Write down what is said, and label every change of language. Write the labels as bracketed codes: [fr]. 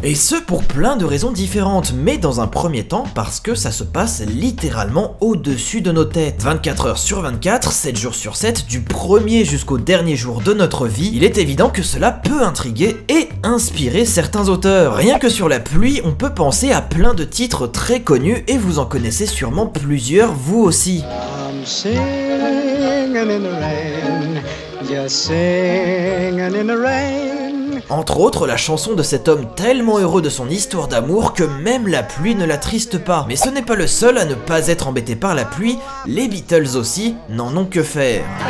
[fr] Et ce pour plein de raisons différentes, mais dans un premier temps parce que ça se passe littéralement au-dessus de nos têtes. 24 heures sur 24, 7 jours sur 7, du premier jusqu'au dernier jour de notre vie, il est évident que cela peut intriguer et inspirer certains auteurs. Rien que sur la pluie, on peut penser à plein de titres très connus et vous en connaissez sûrement plusieurs vous aussi. [en] I'm singing in the rain, just singing in the rain. [fr] Entre autres, la chanson de cet homme tellement heureux de son histoire d'amour que même la pluie ne l'attriste pas. Mais ce n'est pas le seul à ne pas être embêté par la pluie, les Beatles aussi n'en ont que faire.